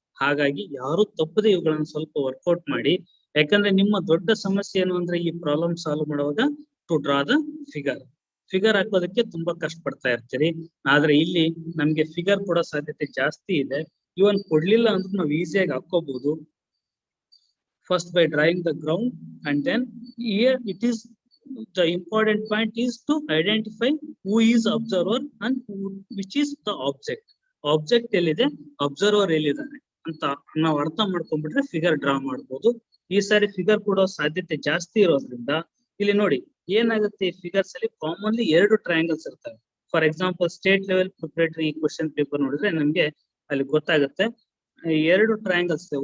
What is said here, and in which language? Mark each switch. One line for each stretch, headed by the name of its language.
Kannada: ಹಾಗಾಗಿ ಯಾರು ತಪ್ಪದೆ ಇವುಗಳನ್ನ ಸ್ವಲ್ಪ ವರ್ಕೌಟ್ ಮಾಡಿ. ಯಾಕಂದ್ರೆ ನಿಮ್ಮ ದೊಡ್ಡ ಸಮಸ್ಯೆ ಏನು ಅಂದ್ರೆ ಈ ಪ್ರಾಬ್ಲಮ್ ಸಾಲ್ವ್ ಮಾಡುವಾಗ
English: to draw the figure
Kannada: ಹಾಕೋದಕ್ಕೆ ತುಂಬಾ ಕಷ್ಟ ಪಡ್ತಾ ಇರ್ತೀರಿ. ಆದ್ರೆ ಇಲ್ಲಿ ನಮ್ಗೆ ಫಿಗರ್ ಕೊಡೋ ಸಾಧ್ಯತೆ ಜಾಸ್ತಿ ಇದೆ. ಇವನ್ ಕೊಡ್ಲಿಲ್ಲ ಅಂದ್ರೆ ನಾವು ಈಸಿಯಾಗಿ ಹಾಕೋಬಹುದು.
English: First by drawing the ground and then here it is the important point is to identify who is observer and which is the object.
Kannada: Object ಎಲ್ಲಿದೆ, ಅಬ್ಸರ್ವರ್ ಎಲ್ಲಿದ್ದಾರೆ ಅಂತ ನಾವು ಅರ್ಥ ಮಾಡ್ಕೊಂಡ್ಬಿಟ್ರೆ ಫಿಗರ್ ಡ್ರಾ ಮಾಡ್ಬೋದು. ಈ ಸಾರಿ ಫಿಗರ್ ಕೊಡೋ ಸಾಧ್ಯತೆ ಜಾಸ್ತಿ ಇರೋದ್ರಿಂದ ಇಲ್ಲಿ ನೋಡಿ ಏನಾಗುತ್ತೆ, ಈ ಫಿಗರ್ಸ್ ಅಲ್ಲಿ ಕಾಮನ್ಲಿ 2 ಟ್ರಯಾಂಗಲ್ಸ್ ಇರ್ತವೆ. For example state level preparatory question paper ನೋಡಿದ್ರೆ ನಮ್ಗೆ ಅಲ್ಲಿ ಗೊತ್ತಾಗುತ್ತೆ 2 ಟ್ರಯಾಂಗಲ್ಸ್ ಇದೆ.